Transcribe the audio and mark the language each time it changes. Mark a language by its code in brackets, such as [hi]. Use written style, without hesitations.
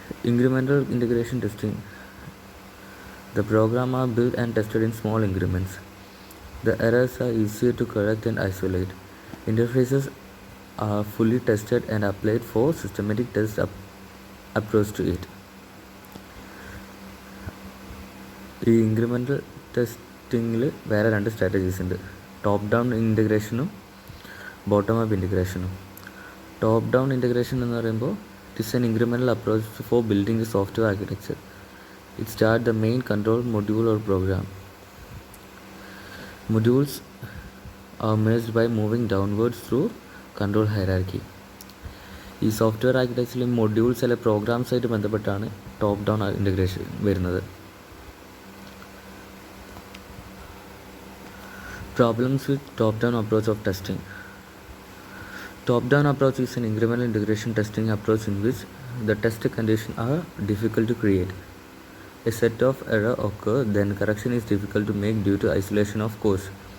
[en] Incremental integration testing. The program are built and tested in small increments. The errors are easier to correct and isolate. Interfaces are fully tested and applied for systematic test approach to it. [ml] ഈ incremental ടെസ്റ്റിങ്ങിൽ വേറെ രണ്ട് strategies ഉണ്ട്. Top down ഇൻ്റഗ്രേഷനും bottom up ഇൻ്റഗ്രേഷനും. [en] top down integration [ml] എന്ന് പറയുമ്പോൾ [en] It is an incremental approach for building the software architecture. It starts the main control module or program. Modules are merged by moving downwards through control hierarchy. [ml] ഈ software ആർക്കിടെക്ചറിൽ modules അല്ലെ programmes ആയിട്ട് ബന്ധപ്പെട്ടാണ് top down integration വരുന്നത്. [en] Problems with top-down approach of testing. Top-down approach is an incremental integration testing approach in which the test conditions are difficult to create. A set of error occur, then correction is difficult to make due to isolation of cause.